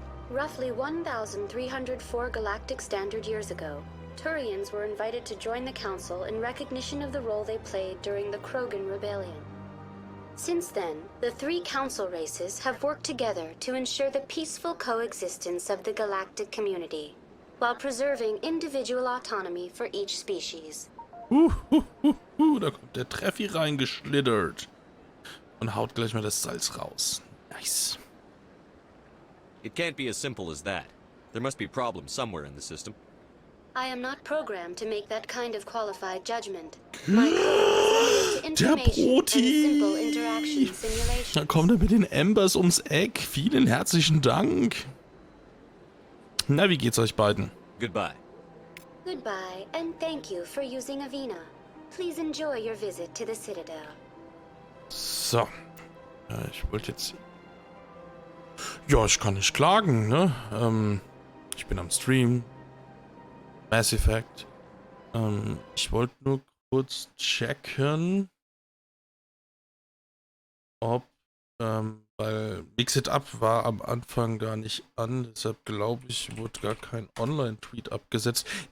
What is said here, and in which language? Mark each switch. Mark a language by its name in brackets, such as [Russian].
[English] Roughly 1,304 galactic standard years ago, Turians were invited to join the Council in recognition of the role they played during the Krogan Rebellion. Since then, the three Council races have worked together to ensure the peaceful coexistence of the galactic community, while preserving individual autonomy for each species. [German] Da kommt der Treffi reingeschlittert und haut gleich mal das Salz raus. [English] Nice. It can't be as simple as that. There must be problems somewhere in the system. I am not programmed to make that kind of qualified judgment. My code is limited to [German] Der [English] information and simple [German] Broti! [English] interaction simulations. [German] Da kommt er mit den Embers ums Eck. Vielen herzlichen Dank. Na, wie geht's euch beiden? [English] Goodbye. Goodbye, and thank you for using Avina. Please enjoy your visit to the Citadel. [German] So. Ich wollte jetzt... Ja, ich kann nicht klagen, ne? Ich bin am Stream. Mass Effect. Ich wollte nur kurz checken, ob, weil Mix It Up war am Anfang gar nicht an, deshalb glaube ich, wurde gar kein Online-Tweet abgesetzt.